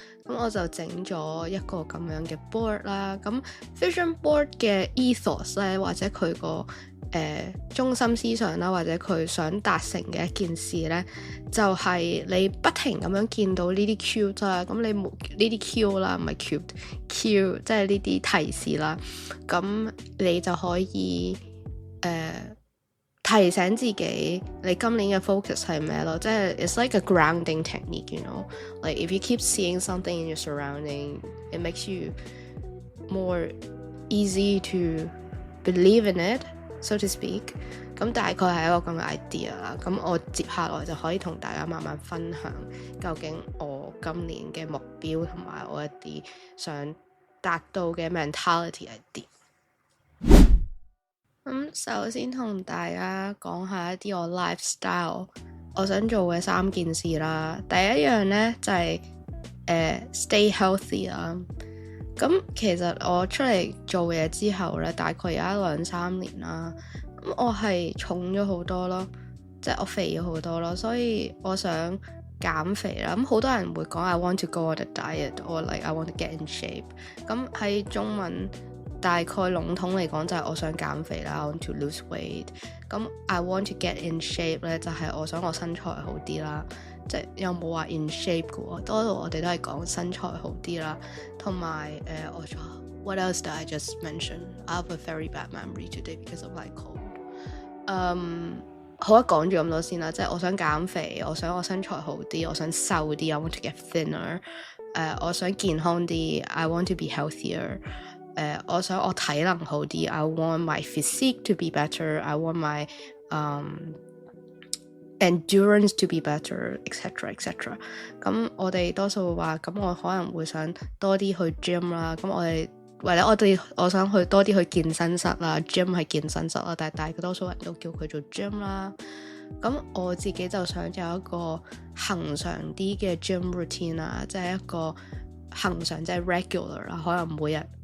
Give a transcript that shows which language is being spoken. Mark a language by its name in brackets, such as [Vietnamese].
[Cantonese] 咁我就整咗一個咁樣嘅 board 啦。咁 vision board 嘅 ethos 咧，或者佢個中心思想啦，或者佢想達成嘅一件事咧，就係你不停咁樣見到呢啲 cue 啦。咁你呢啲 cue 啦，唔係 cue，即係呢啲提示啦。咁你就可以提醒自己你今年嘅 focus 係咩咯，即係 [English] it's like a grounding technique, you know, like if you keep seeing something in your surrounding, it makes you more easy to believe in it, so to speak. [Cantonese] 咁大概係一個咁嘅 idea 啦。咁我接下來就可以同大家慢慢分享究竟我今年嘅目標同埋我一啲想達到嘅 mentality 係點。首先同大家講下一啲我 lifestyle 我想做嘅3件事啦。第一樣呢，就係stay healthy 啦。咁其實我出嚟做嘢之後呢，大概有1-2-3年啦。咁我係重咗好多咯，即係我肥咗好多咯，所以我想減肥啦。咁好多人會講 [English] I want to go on a diet or like I want to get in shape。 [Cantonese] 咁喺中文大概籠統嚟講就係我想減肥啦， [English] I want to lose weight。 [Cantonese] 咁 [English] I want to get in shape [Cantonese] 咧，就係我想我身材好啲啦，即係又冇話 in shape 嘅喎，多數我哋都係講身材好啲啦。同埋我仲 [English] what else did I just mention? I have a very bad memory today because of my cold。 [Cantonese] 好啦，講住咁多先啦，即係我想減肥，我想我身材好啲，我想瘦啲， [English] I want to get thinner。 [Cantonese] 我想健康啲， [English] I want to be healthier。 [Cantonese] 我想我體能好啲， [English] I want my physique to be better, I want my endurance to be better, etc etc。 [Cantonese] 咁我哋多數話，咁我可能會想多啲去 gym 啦，咁我想去多啲去健身室啦， gym 係健身室啦，但係大多數人都叫佢做 gym 啦。咁我自己就想有一個恆常啲嘅 gym routine 啦，即係一個恆常即係 regular 啦，可能每日